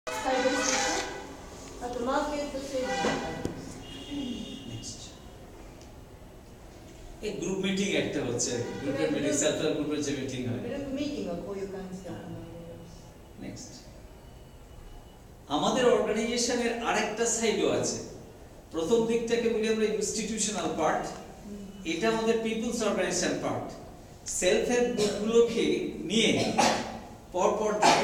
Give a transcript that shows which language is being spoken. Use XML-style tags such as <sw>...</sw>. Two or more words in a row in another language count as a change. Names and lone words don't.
<ja>サイドしてあとマーケットセールス。</ja> <bn>এই</bn> <en>group meeting</en> <bn>একটা হচ্ছে গ্রুপের মিটিং</bn> <en>self help</en> <bn>গ্রুপের যে মিটিং হয়</bn> <en>group meeting</en> <ja>はこういう感じで行われます。 নেক্সট আমাদের অর্গানাইজেশনের আরেকটা সাইডও আছে প্রথম দিকটাকে বলি আমরা</ja> <en>institutional part</en> <ja>এটা আমাদের</ja> <en>peoples organisation part self help</en> <ja>গ্রুপগুলোকে নিয়ে পরপর ধাপে</ja>